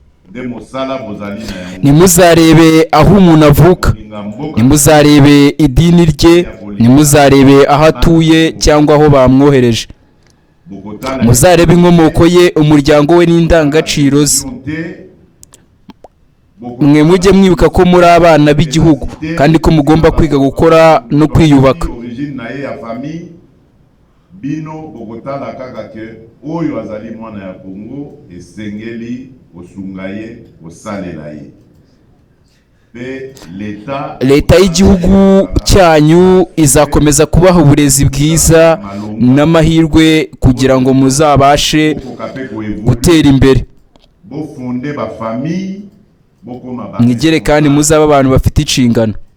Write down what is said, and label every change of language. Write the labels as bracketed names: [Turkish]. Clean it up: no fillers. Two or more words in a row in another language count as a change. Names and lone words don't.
[Kinyarwanda] Nimuzarebe aho umuntu avuka, nimuzarebe idini rye, nimuzarebe aho atuye cyangwa aho bamwohereje. Muzarebe inkomoko ye, umuryango we n'indangagaciro ze. Mwe mujye mwibuka ko muri abana b'igihugu kandi ko mugomba kwiga gukora no kwiyubaka. [Lingala] Bino bokotala kaka ke oyo azali mwana ya Kongo esengeli osungaye osalela ye. [Kinyarwanda] Leta y'igihugu cyanyu izakomeza kubaha uburezi bwiza n'amahirwe kugira ngo muzabashe gutera imbere. Mwigere kandi muzaba abantu bafite inshingano.